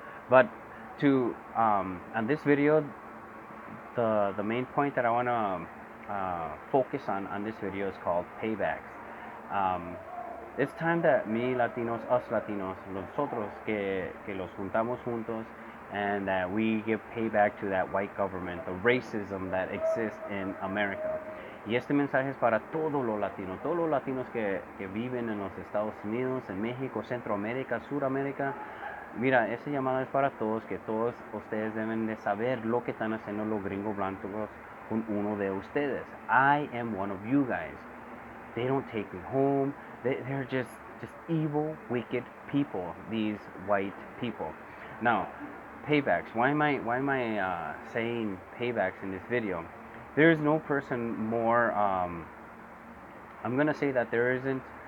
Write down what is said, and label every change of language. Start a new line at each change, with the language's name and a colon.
English: But to on this video, the main point that I want to focus on this video is called paybacks. Um, it's time that me Latinos, us Latinos,
Spanish: nosotros que los juntamos juntos,
English: and that we give payback to that white government, the racism that exists in America.
Spanish: Y este mensaje es para todos los latinos que viven en los Estados Unidos, en México, Centroamérica, Suramérica. Mira, esa llamada es para todos, que todos ustedes deben de saber lo que están haciendo los gringos blancos con uno de ustedes.
English: I am one of you guys. They don't take me home. They're just evil, wicked people. These white people. Now, paybacks. Why am I saying paybacks in this video? There is no person more. I'm gonna say that there isn't.